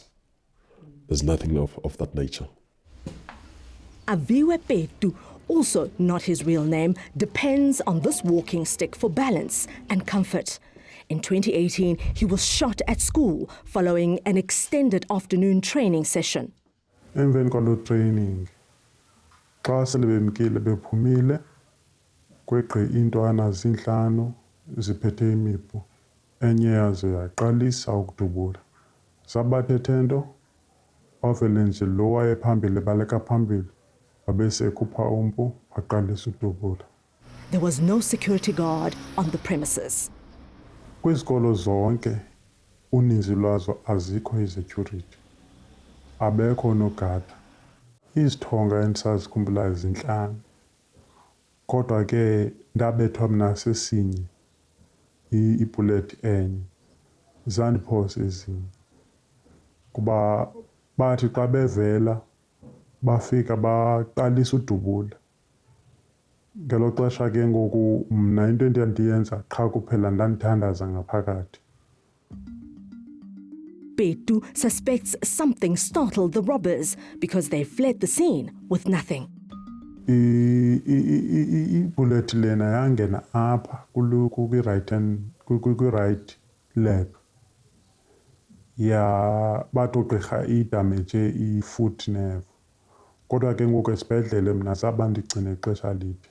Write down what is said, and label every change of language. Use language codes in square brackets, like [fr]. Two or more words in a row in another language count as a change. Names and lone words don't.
[en] There's nothing of that nature. Aviwe Petu, also not his real name, depends on this walking stick for balance and comfort. In 2018, he was shot at school following an extended afternoon training session. [xh] Emveni kwalo training, xa selebemkile bephumile, kweqe iintwana zintlanu ziphethe imipu, enye yazo yaqalisa ukudubula. Zabathethe nto, wavele nje lo wayephambili baleka phambili, wabese ekhupha umpu, waqalisa ukudubula. [en] There was no security guard on the premises. [xh] Kwizikolo zonke, uninzi lwazo azikho i-security. Abekho nogada. Izithonga endisazikhumbulayo zintlanu. Kodwa ke ndabethwa mna sesinye ibullet enye. Zandiphosa ezinye. Kuba bathi xa bevela bafika baqalisa udubula. Ngelo xesha ke ngoku mna into endandiyenza qha kuphela ndandithandaza ngaphakathi. [en] Petu suspects something startled the robbers because they fled the scene with nothing. [xh] Ibullet lena yangena apha kwi- [en] right leg. [xh] Bathi ugqirha idamage i- [en] foot nerve. [xh] Kodwa ke ngoku esibhedlele mna zaba ndigcine ixesha lide.